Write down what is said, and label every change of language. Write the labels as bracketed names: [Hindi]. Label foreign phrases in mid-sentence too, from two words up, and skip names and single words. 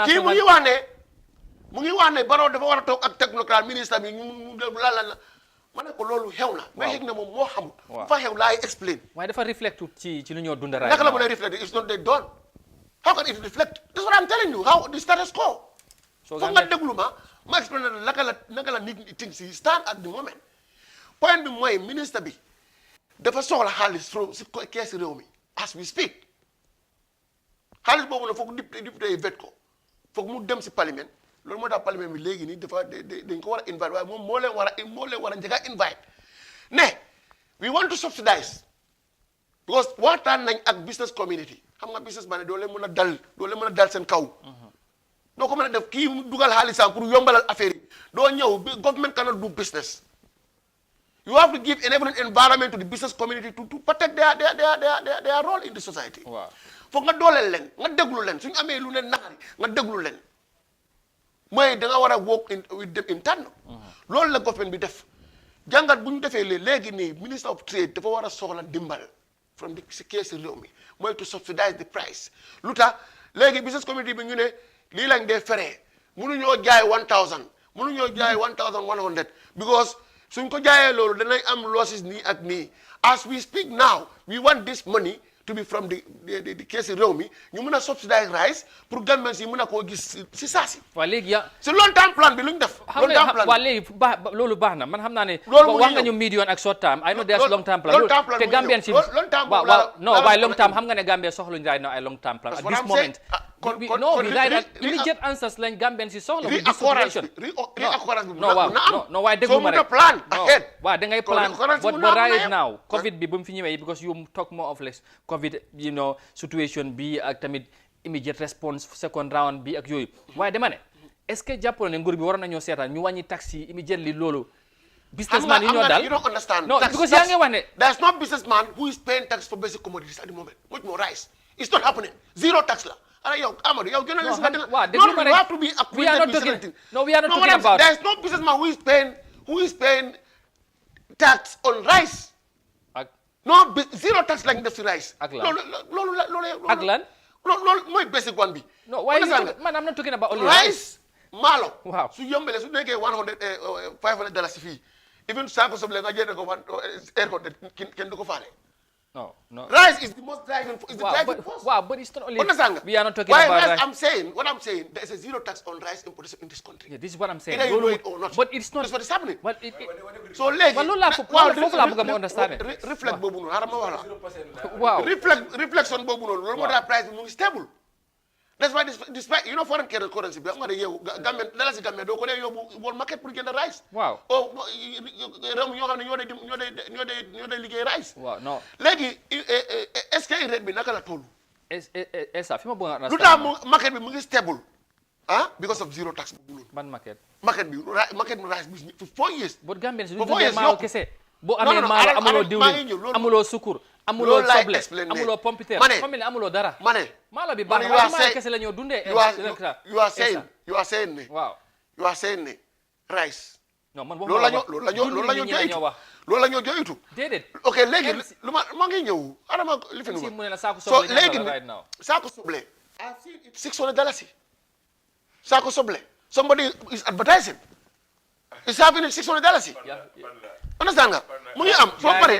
[Wolof] kii mu ngi wax ne Barrow dafa war a toog ak technocrate ministre bi ñu la ma ne ko loolu xew na. mais xëy na moom moo xamul. waaw fa xew laay explain. waaye dafa reflect ci lu ñoo dund right naka la mën a [English] reflect it's not they done. How can it reflect? That's what I'm telling you. How the status quo. [Wolof] foog nga déglu ma explain naka la nit ñi things yi [English] stand at the moment. [Wolof] Point bi mooy ministre bi. dafa soxla xaalis si keesi réew mi [English] as we speak [Wolof] xaalis boobu nag foog député yi vet ko foog mu dem si parlement loolu moo tax parlement bi léegi nii dafa dañ ko war a invite waaye moom moo leen war a njëkk a invite ne [English] we want to subsidize because [Wolof] waxtaan nañ ak [English] business community [Wolof] xam nga [English] business man [Wolof] ne doo leen mën a dal seen kaw doo ko mën a def kii mu dugal xaalisam pour yombalal affaire yi doo ñëw [English] government cannot do business. You have to give enabling environment to the business community to protect their role in the society. Wow. [Wolof] Foog nga dooleel leen nga déglu leen suñu amee lu leen naqari nga déglu leen mooy da nga war a [English] work with them in tandem. [Wolof] loolu la government bi def jàngat bu ñu defee léegi nii [English] minister of trade [Wolof] dafa war a soxla dimbal [English] from the [Wolof] si keesi réew mi mooy [English] to subsidize the price [Wolof] lu tax léegi [English] business community [Wolof] bi ñu ne lii lañ dee feree mënuñoo jaay 1000 mënuñoo jaay 1100 because suñ ko jaayee loolu danañ am losses nii ak nii [English] as we speak now we want this money to be from the [Wolof] keesi réew mi ñu mën a [English] subsidize rice [Wolof] pour governments yi mën a koo gis si saasi. waa léegi si [English] long term plan [Wolof] bi lu ñu def. [English] long term plan [Wolof] waa léegi loolu baax na man xam naa ne. wax nga ñu medium ak [English] short term. I know there's long term plan. [Wolof] te Gambian si waaw non waaye [English] long term [Wolof] xam nga ne Gambia soxluñ [English] right now [Wolof] ay [English] long term plan. at this moment we right immediate answers [Wolof] lañ Gambian si soxla. non waaye déglu ma rek waaw da ngay plan [English] but right now [Wolof] Covid bi bu mu fi ñëwee [English] because you talk more of less Covid situation [Wolof] bi ak tamit [English] immediate response second round [Wolof] bi ak yooyu waaye dama ne [French] est-ce que [Wolof] jàppaloo ne nguur bi waroon nañoo seetaan ñu wàññi taxi immediately loolu businessman yi ñoo daal [English] you don't understand no because [Wolof] yaa ngi wax ne [English] there's no businessman who is paying tax for basic commodities at the moment much more rice it's not happening zero tax [Wolof] la ara yow Amadou yow journalist nga [English] you have to be acquainted with something we are not talking about there's no businessman who is paying tax on rice no zero tax [Wolof] lañ def si [English] rice [Wolof] ak lan loolu ak lan loolu mooy [English] basic one [Wolof] bi [English] no why man I'm not talking about only [Wolof] rice maalo waaw su yombele su nekkee $500 si fii even saako soble nga jënd ko 800 kenn du ko faale [English] no rice is the most driving force wow but it's not only we are not talking about rice what I'm saying there is a zero tax on rice importation in this country this is what I'm saying either you know it or not but it's not that's what is happening [Wolof] so léegi loolu laa foofu laa bëgg a understand reflect boobu noonu xaaral ma wax la waaw reflection boobu noonu loolu moo tax price bi mu ngi stable [English] that's why despite foreign currency [Wolof] bi xam nga ne yow Gambia dala si Gambia doo ko dee yóbbu [English] world market [Wolof] pour jënd rice waaw réew ñoo xam ne ñoo dee liggéey rice waaw non léegi [French] est-ce que [Wolof] rate bi naka la toll esa fi ma bëgg a lu tax market bi mu ngi stable [English] because of zero tax [Wolof] boobu noonu ban market bi rice bi [English] for 4 years [Wolof] but Gambia si duñu maaw kese boo amee maalo amuloo diwlin amuloo sukur amuloo soble amuloo pompiteer xam ne amuloo dara ma ne maalo bi baax na maalo kese la ñoo dundee [English] you are saying ne [Wolof] waaw [English] you are saying ne rice [Wolof] non man loolu la ñoo joytu déedéet ok léegi lu ma ngi ñëw adama li fi mu ne la saako [English] so [Wolof] soble léegi [English] right now [Wolof] saako soble [English] I've seen it $600 [Wolof] saako soble [English] somebody is advertising is having it $600 understand [Wolof] nga mu ngi am soo paree